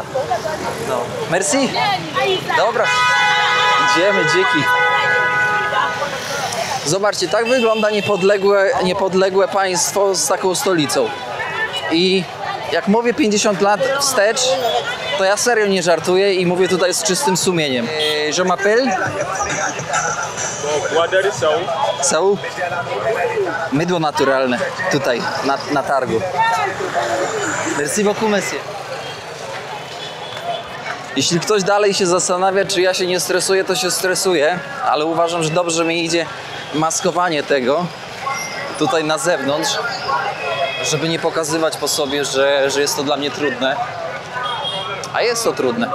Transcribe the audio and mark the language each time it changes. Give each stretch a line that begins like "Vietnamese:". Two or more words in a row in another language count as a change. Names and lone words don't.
Polish: No. Merci. Dobra. Idziemy, dzięki. Zobaczcie, tak wygląda niepodległe państwo z taką stolicą. I jak mówię 50 lat wstecz, to ja serio nie żartuję i mówię tutaj z czystym sumieniem.
French: Je m'appelle? Sau?
Polish: Mydło naturalne tutaj, na targu.
French: Merci beaucoup, monsieur.
Polish: Jeśli ktoś dalej się zastanawia, czy ja się nie stresuję, to się stresuję, ale uważam, że dobrze mi idzie maskowanie tego tutaj na zewnątrz, żeby nie pokazywać po sobie, że jest to dla mnie trudne. A jest to trudne.